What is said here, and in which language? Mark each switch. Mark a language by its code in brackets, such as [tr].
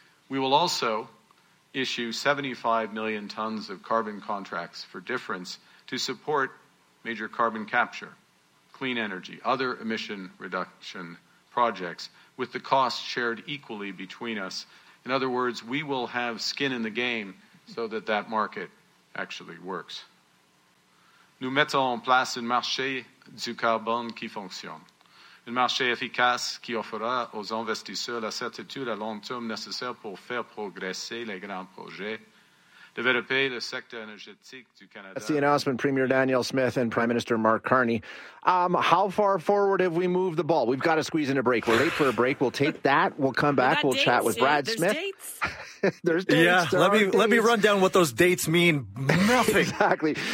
[en] We will also issue 75 million tons of carbon contracts for difference to support major carbon capture, clean energy, other emission reduction projects, with the costs shared equally between us. In other words, we will have skin in the game so that market actually works. [fr] Nous mettons en place un marché du carbone qui fonctionne, un marché efficace qui offrira aux investisseurs la certitude à long terme nécessaire pour faire progresser les grands projets, développer le secteur énergétique du Canada. [en] That's the announcement, Premier Danielle Smith and Prime Minister Mark Carney. How far forward have we moved the ball? We've got to squeeze in a break. We're late for a break. We'll take that. We'll come back. We'll dates, chat with Brad there's Smith. There's dates. Yeah, let me run down what those dates mean. Nothing. Exactly.